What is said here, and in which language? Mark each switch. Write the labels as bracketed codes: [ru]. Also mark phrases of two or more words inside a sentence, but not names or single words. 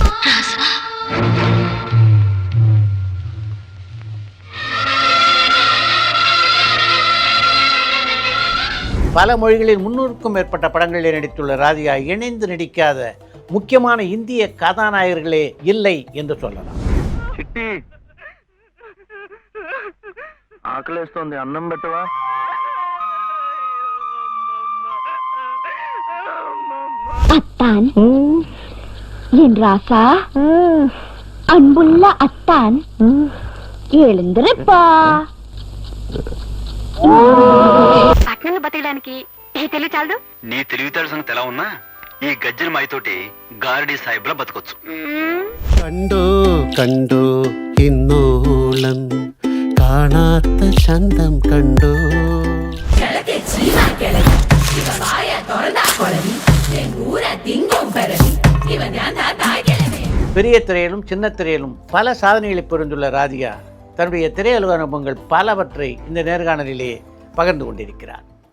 [ta] பல மொழிகளில் 300க்கும் மேற்பட்ட படங்களில் நடித்துள்ள ராதிகா இணைந்து நடிக்காத முக்கியமான இந்திய கதாநாயகர்களே இல்லை என்று சொல்லலாம். [te] ఆకలేస్తోంది, అన్నం పెట్టవా? [ta] அத்தான், என் ராசா, அன்புள்ள அத்தான், எழுந்திருப்பா. [te] పట్నంలో బతకడానికి ఈ తెలివి చాలదు. నీ తెలివితేటల సంగతి ఎలా ఉన్నా ఈ గజ్జల మాయతోటి గారడీ సాహిబ్లా బతకొచ్చు. [ml] കണ്ടോ കണ്ടോ ഇന്നോളം കാണാത്ത ചന്തം കണ്ടോ. [ta] பெரிய திரையிலும் சின்ன திரையிலும் பல சாதனைகளை புரிந்துள்ள ராதிகா தன்னுடைய திரையுலக அனுபவங்கள் பலவற்றை இந்த நேர்காணலிலே பகிர்ந்து கொண்டிருக்கிறார்.